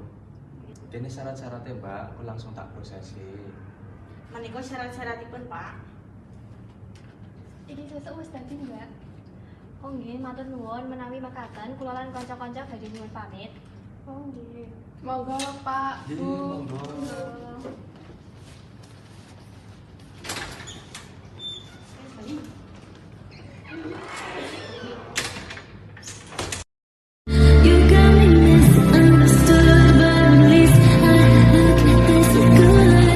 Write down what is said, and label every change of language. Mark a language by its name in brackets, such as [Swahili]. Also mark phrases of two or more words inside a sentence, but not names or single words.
[Javanese] Kene syarat-syaratnya, Mbak, aku langsung tak prosesi. Menika syarat-syaratipun Pak. Iki sesuk wis dadi Mbak. Oh nggih, matur nuwun menawi mekaten kula lan kanca-kanca badhe nyuwun pamit. Oh nggih. Monggo Pak, Nggih, Bu. monggo. [English] You got me misunderstood, but at least I look this good.